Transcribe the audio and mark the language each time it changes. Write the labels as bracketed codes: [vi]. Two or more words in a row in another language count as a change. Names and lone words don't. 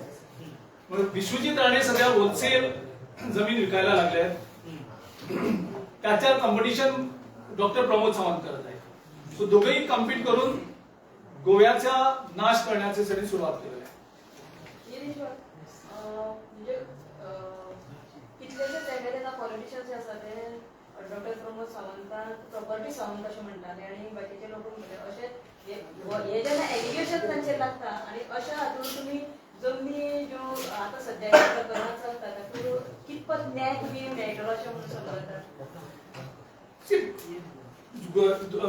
[mr] म्हणून विश्वजित राणे सध्या होलसेल जमीन विकायला लागले आहेत. त्याच्या कॉम्पिटिशन डॉक्टर प्रमोद सावंत करत आहे. सो दोघेही कॉम्पिट करून गोव्याचा नाश करण्यासाठी सुरुवात केली आहे. [kok] म्हणजे कितलेशेच [en] MLA politicians [kok] जे आसा ते डॉक्टर प्रमोद सावंतांक प्रॉपर्टी सावंत अशें म्हणटाले आनी बाकीचे लोक म्हणटाले अशें हे जेन्ना एलिगेशन तांचेर लागता आनी अशा हातून तुमी जमनी ज्यो आतां सद्या प्रकरणां चलता तातूंत कितपत न्याय तुमी मेळटलो अशें म्हणून समजता?